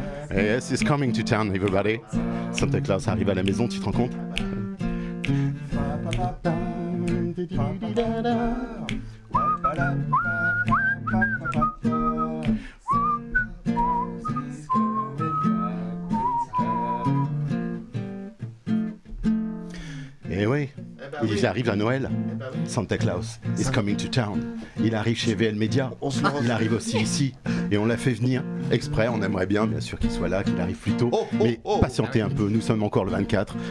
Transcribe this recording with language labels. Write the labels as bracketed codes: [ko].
[en] Yes, it's coming to town, everybody. [fr] Santa Claus arrive à la maison, tu te rends compte? Eh oui, il arrive à Noël. [en] Santa Claus is coming to town. [fr] Il arrive chez VL Media. Il arrive aussi ici. Et on l'a fait venir exprès. On aimerait bien sûr qu'il soit là, qu'il arrive plus tôt. Mais patientez un peu, nous sommes encore le 24.